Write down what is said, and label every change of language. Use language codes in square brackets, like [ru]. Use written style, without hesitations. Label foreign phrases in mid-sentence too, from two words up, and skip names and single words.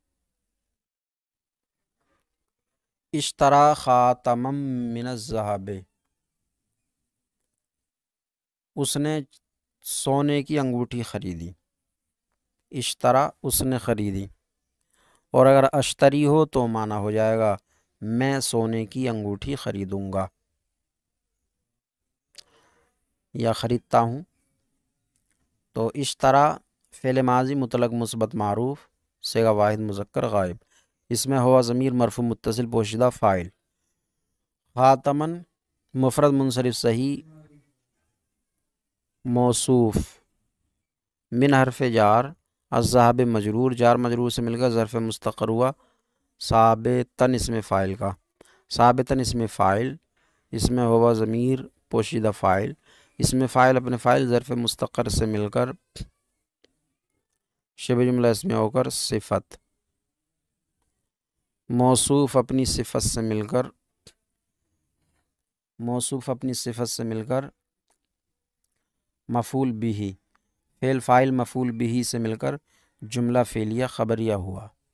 [ar] اشترا خاتما من الذہب، [ur] اس نے سونے کی انگوٹھی خریدی، اشترا اس نے خریدی، اور اگر اشتری ہو تو معنی ہو جائے گا میں سونے کی انگوٹھی خریدوں گا یا خریدتا ہوں۔ تو اشترا فعل ماضی مطلق مثبت معروف صیغہ واحد مذکر غائب، اس میں ہوا ضمیر مرفوع متصل پوشیدہ فاعل، خاتمن مفرد منصرف صحیح موصوف، من حرف جار، الذهب مجرور، جار مجرور سے مل کر ظرف مستقر ہوا ثابتن اسم فاعل کا، ثابتن اسم فاعل، اس میں ہوا ضمیر پوشیدہ فاعل، اسم فاعل اپنے فاعل ظرف مستقر سے مل کر شبہ جملہ اسمیہ ہو کر صفت، موصوف اپنی صفت سے مل کر مفعول بہ، فعل فاعل مفعول بہ سے مل کر جملہ فعلیہ خبریہ ہوا۔